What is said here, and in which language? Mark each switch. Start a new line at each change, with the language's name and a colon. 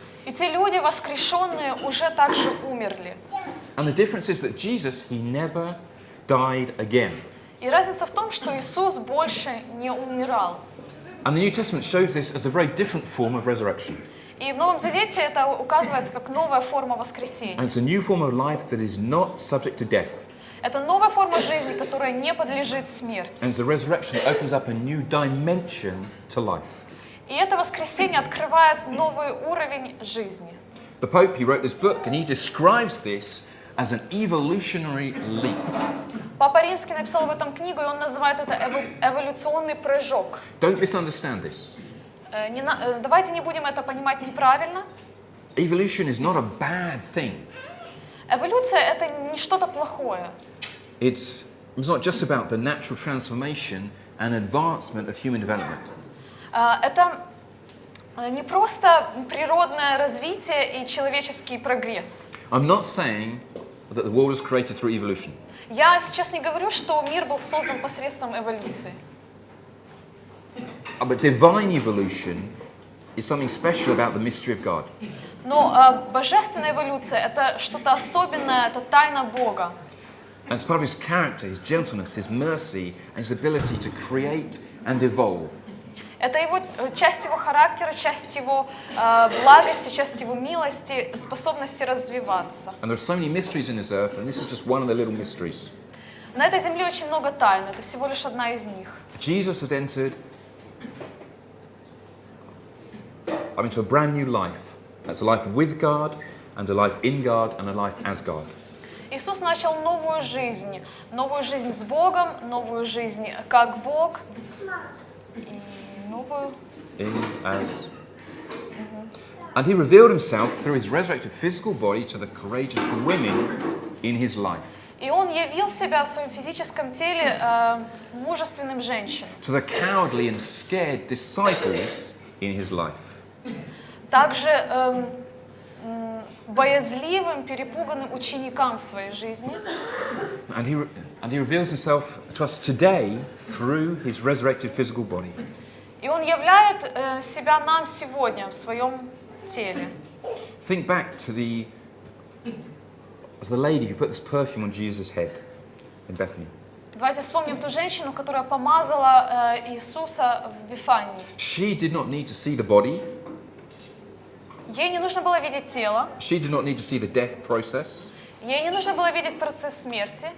Russian: И те люди, воскрешенные, уже также умерли.
English: And the difference is that Jesus, he never died again.
Russian: И разница в том, что Иисус больше не умирал.
English: And the New Testament shows this as a very different form of resurrection.
Russian: И в Новом Завете это указывается как новая форма воскресения.
English: And it's a new form of life that is not subject to death.
Russian: Это новая форма жизни, которая не подлежит смерти.
English: And it's the resurrection that opens up a new dimension to life.
Russian: И это воскресение открывает новый уровень жизни.
English: The Pope, he wrote this book, and he describes this as an evolutionary leap.
Russian: Папа Римский написал в этом книгу, и он называет это эволюционный прыжок.
English: Don't misunderstand this.
Russian: Давайте не будем это понимать неправильно.
English: Evolution is not a bad thing.
Russian: Эволюция — это не что-то плохое.
English: It's not just about the natural transformation and advancement of human development.
Russian: Это не просто природное развитие и человеческий прогресс.
English: I'm not saying that the world was created through evolution.
Russian: Я сейчас не говорю, что мир был создан посредством эволюции.
English: But divine evolution is something special about the mystery of God.
Russian: Но божественная эволюция — это что-то особенное, это тайна Бога.
English: And it's part of his character, his gentleness, his mercy, and his ability to create and evolve.
Russian: Это его, часть его характера, часть его благости, часть его милости, способности развиваться.
English: And there are so many mysteries in this earth, and this is just one of the little mysteries.
Russian: На этой земле очень много тайн, это всего лишь одна из них.
English: Jesus has entered into a brand new life. That's a life with God, and a life in God, and a life as God.
Russian: Иисус начал новую жизнь с Богом, новую жизнь как Бог, и новую...
English: In, as. And he revealed himself through his resurrected physical body to the courageous women in his life.
Russian: И он явил себя в своем физическом теле мужественным женщинам.
English: To the cowardly and scared disciples in his life.
Russian: Также боязливым, перепуганным ученикам своей жизни.
English: And he reveals himself to us today through his resurrected physical body.
Russian: И он являет себя нам сегодня в своем теле.
English: Think back to the lady who put this perfume on Jesus' head in Bethany.
Russian: Давайте вспомним ту женщину, которая помазала Иисуса в Вифании.
English: She did not need to see the body.
Russian: Ей не нужно было видеть тело.
English: She did not need to see the death process.
Russian: Ей не нужно было видеть процесс смерти.